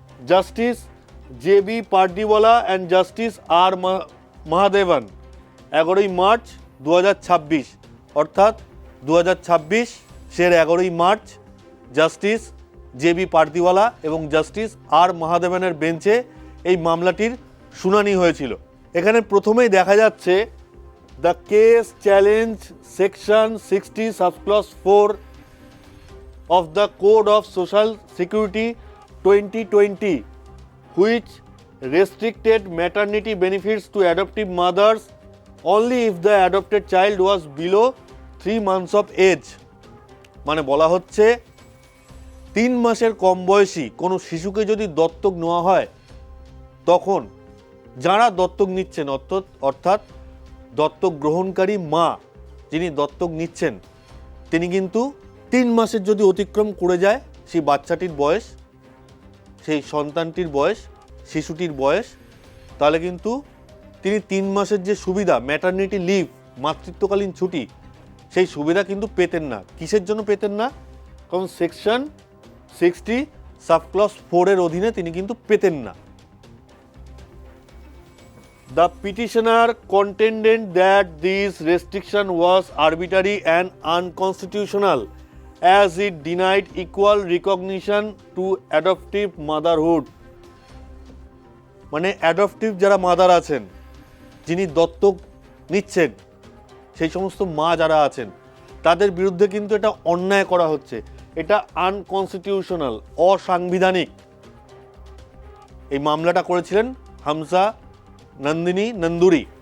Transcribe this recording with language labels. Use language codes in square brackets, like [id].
[bn] Justice JB Pardiwala and justice R Mahadevan 11ই March 2026, অর্থাৎ 2026 11ই March justice JB Pardiwala এবং justice R মহাদেবনের বেঞ্চে এই মামলাটির শুনানি হয়েছিল। এখানে প্রথমেই দেখা যাচ্ছে [en] The case challenge section 60 subclause 4 of the Code of Social Security 2020, which restricted maternity benefits to adoptive mothers only if the adopted child was below 3 months of age। [bn] মানে বলা হচ্ছে 3 মাসের কম বয়সী কোনো শিশুকে যদি দত্তক নেওয়া হয়, তখন যারা দত্তক নিচ্ছেন, অর্থাৎ দত্তক গ্রহণকারী মা যিনি দত্তক নিচ্ছেন, তিনি কিন্তু 3 মাসের যদি অতিক্রম করে যায় সেই বাচ্চাটির বয়স, সেই সন্তানটির বয়স, শিশুটির বয়স, তাহলে কিন্তু তিনি 3 মাসের যে সুবিধা, ম্যাটারনিটি লিভ, মাতৃত্বকালীন ছুটি, সেই সুবিধা কিন্তু পেতেন না। কিসের জন্য পেতেন না? কারণ সেকশন 60 সাবক্লজ 4 এর অধীনে তিনি কিন্তু পেতেন না। [en] The petitioner contended that this restriction was arbitrary and unconstitutional as it denied equal recognition to adoptive motherhood। [bn] মানে অ্যাডপটিভ যারা মাদার আছেন, যিনি দত্তক নিচ্ছেন, সেই সমস্ত মা যারা আছেন, তাদের বিরুদ্ধে কিন্তু এটা অন্যায় করা হচ্ছে। এটা আনকনস্টিটিউশনাল, অসাংবিধানিক। এই মামলাটা করেছিলেন হামজা নন্দুরি।